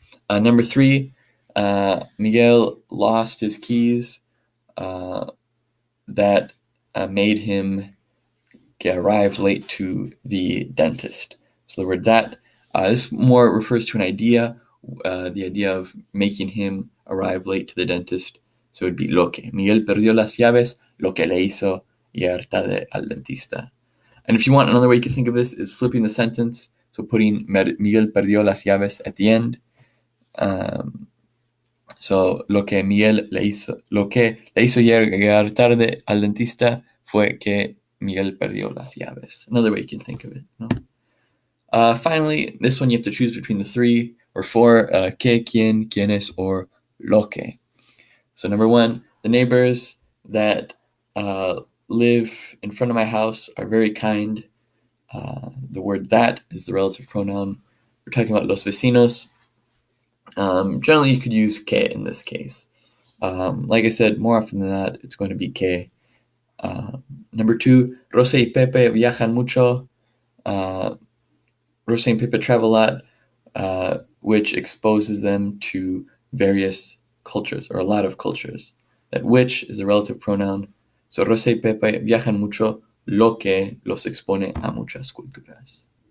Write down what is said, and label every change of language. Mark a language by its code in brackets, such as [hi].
[en] Number 3, Miguel lost his keys that made him arrive late to the dentist. So the word that, this more refers to an idea, the idea of making him arrive late to the dentist. So it would be lo que. [es] Miguel perdió las llaves, lo que le hizo llegar tarde al dentista. [en] And if you want, another way you can think of this is flipping the sentence. So putting [es] Miguel perdió las llaves [en] at the end. So [es] lo que le hizo llegar tarde al dentista fue que Miguel perdió las llaves. [en] Another way you can think of it. No? Finally, this one you have to choose between the 3 or 4, que, quien, quienes, or lo que. So number 1, the neighbors that live in front of my house are very kind. The word that is the relative pronoun. We're talking about [es] los vecinos. [en] Generally, you could use que in this case. Like I said, more often than not, it's going to be que. Number 2, [es] Rosa y Pepe viajan mucho. [en] Rosa and Pepe travel a lot, which exposes them to various cultures, or a lot of cultures. That which is a relative pronoun. So [es] Rosa y Pepe viajan mucho, lo que los expone a muchas culturas.